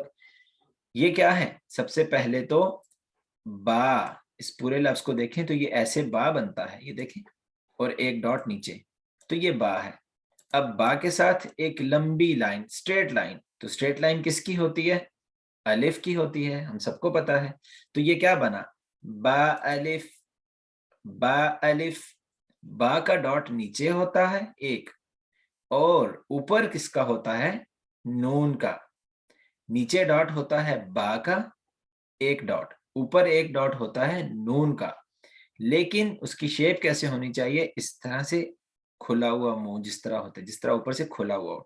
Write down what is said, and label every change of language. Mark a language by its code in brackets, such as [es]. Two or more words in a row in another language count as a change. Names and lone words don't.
[ur] یہ کیا ہے؟ سب سے پہلے تو با. اس پورے لفظ کو دیکھیں تو یہ ایسے با بنتا ہے، یہ دیکھیں، اور 1 ڈاٹ نیچے. تو یہ با ہے. اب با کے ساتھ ایک لمبی لائن، [en] straight line. [ur] تو [en] straight line [ur] کس کی ہوتی ہے؟ الف کی ہوتی ہے، ہم سب کو پتا ہے. تو یہ کیا بنا؟ با الف. با الف. با کا ڈاٹ نیچے ہوتا ہے ایک، اور اوپر کس کا ہوتا ہے؟ نون کا. نیچے ڈاٹ ہوتا ہے با کا 1 ڈاٹ، اوپر 1 ڈاٹ ہوتا ہے نون کا. لیکن اس کی شیپ کیسے ہونی چاہیے؟ اس طرح سے کھلا ہوا منہ جس طرح ہوتا ہے، جس طرح اوپر سے کھلا ہوا ہو.